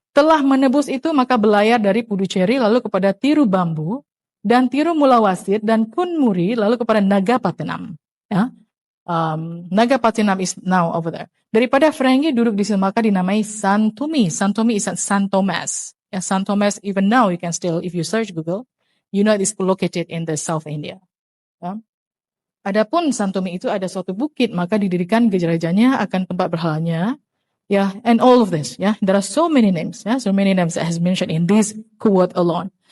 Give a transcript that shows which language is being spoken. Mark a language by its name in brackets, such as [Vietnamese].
[Malay] Setelah menebus itu, maka belayar dari Puducherry lalu kepada Tiru Bambu, dan Tiru Mulawasit, dan Kunmuri, lalu kepada Nagapattinam. Ya. [English] Nagapattinam is now over there. [Malay] Daripada Ferengi duduk di situ, maka dinamai Santumi. [English] Santumi is San Thomas. Ya, San Thomas, even now you can still, if you search Google, you know it is located in the South India. Ya. [Malay] Adapun Santumi itu ada suatu bukit, maka didirikan gerajanya akan tempat berhalanya. [English] Yeah, and all of this, yeah, there are so many names, yeah, so many names that has mentioned in this quote alone.